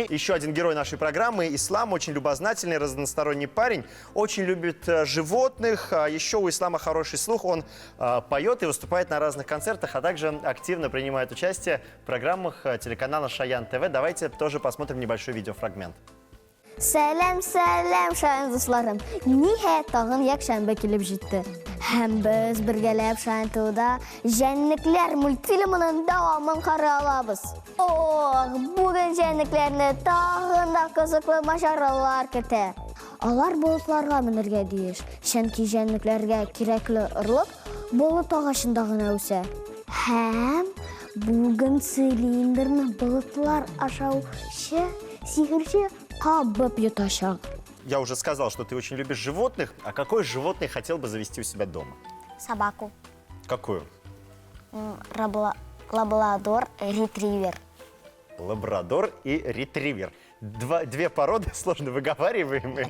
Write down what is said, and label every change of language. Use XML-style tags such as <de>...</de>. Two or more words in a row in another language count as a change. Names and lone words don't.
<ru>Еще один герой нашей программы – Ислам. Очень любознательный, разносторонний парень. Очень любит животных. Еще у Ислама хороший слух. Он поет и выступает на разных концертах, а также активно принимает участие в программах телеканала Шаян ТВ. Давайте тоже посмотрим небольшой видеофрагмент.</ru> <tt>Сәлем, шаян дусларым. Нихәят тагын якшәмбе килеп җитте. Һәм без бергәләп Шаян ТВда Җәнлекләр мультфильмының дәвамын карый алабыз. Ох, бүген җәнлекләрне тагын да кызыклы маҗаралар көтә. Алар болытларга менергә тиеш, чөнки җәнлекләргә кирәкле орлык болыт агачында гына үсә. Һәм бүген цилиндрны болытлар ашаучы сихерче кабып юташак.</tt> <ru>Я уже сказал, что ты очень любишь животных. А какое животное хотел бы завести у себя дома? Собаку. Какую? Лабрадор, ретривер. Лабрадор и ретривер. Две породы сложно выговариваемые.</ru>